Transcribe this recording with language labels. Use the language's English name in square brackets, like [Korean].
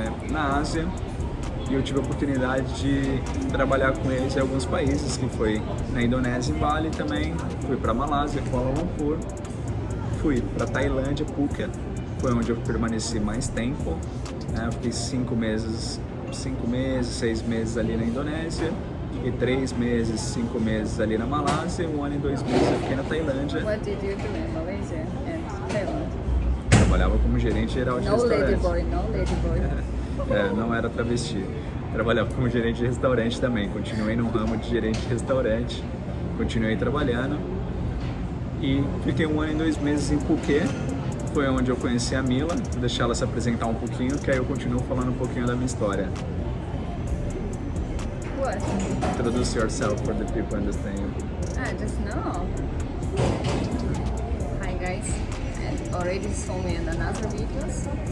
[Portuguese] na Ásia, e eu tive a oportunidade de trabalhar com eles em alguns países, que foi na Indonésia, em Bali também, fui para Malásia, Kuala Lumpur, fui para Tailândia, Phuket, foi onde eu permaneci mais tempo, eu fiquei 5 meses, 6 meses ali na Indonésia, e 3 meses, 5 meses ali na Malásia, 1 ano e 2 meses eu fiquei na Tailândia. [English] What did you do in Malaysia and Thailand? [Portuguese] Trabalhava como gerente geral de restaurante. [English] No ladyboy. [Portuguese] Não era travesti. Trabalhava como gerente de restaurante também. Continuei no ramo de gerente de restaurante. Continuei trabalhando. E fiquei 1 ano e 2 meses em Phuket. Foi onde eu conheci a Mila. Vou deixar ela se apresentar um pouquinho, que aí eu continuo falando um pouquinho da minha história. [English] What? Introduce yourself for the people understand you. Just now. Hi guys, and already saw me in another videos.